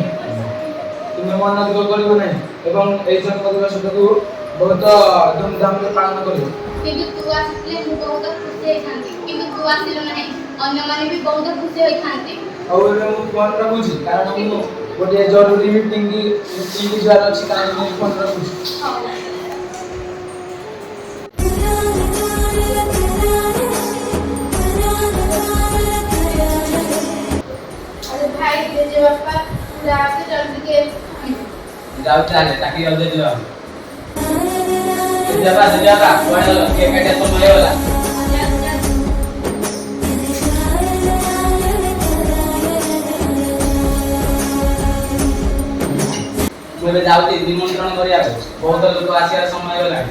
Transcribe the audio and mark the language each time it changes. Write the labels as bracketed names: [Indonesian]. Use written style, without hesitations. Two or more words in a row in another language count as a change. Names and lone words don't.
[Odia] ତୁମେ ମନ ଦୁଃଖ କରିବ ନାହିଁ ଏବଂ ଏଇ ଜନ୍ମଦିବସଟାକୁ ବହୁତ ଧୁମଧାମରେ ପାଳନ କରିବ। କିନ୍ତୁ ତୁ ଆସିଥିଲେ ମୁଁ ବହୁତ ଖୁସି ହେଇଥାନ୍ତି, କିନ୍ତୁ ତୁ ଆସିଲୁ ନାହିଁ, ଅନ୍ୟମାନେ ବି ବହୁତ ଖୁସି ହୋଇଥାନ୍ତି। ଆଉ ଏବେ ମୁଁ ଫୋନ୍ ରଖୁଛି କାରଣ ମୁଁ ଗୋଟିଏ ଜରୁରୀ ମିଟିଂ ଯିବାର ଅଛି, କାରଣ ମୁଁ ଫୋନ୍ ରଖୁଛି। ହଉ। [Hindi] अरे भाई जय बापा जाके जल्दी के [Odia] ଯାଉ ଚାଲେ ଚାକିରି ଆଉ ଯିବା। ଜେଜେବାପା କୁଆଡ଼େ ଗଲ? କେକ୍ କାଟିବା ସମୟ ହେଇଗଲା। ମୁଁ ଏବେ ଯାଉଛି ନିମନ୍ତ୍ରଣ କରିବାକୁ, ବହୁତ ଲୋକ ଆସିବାର ସମୟ ହେଇଗଲାଣି।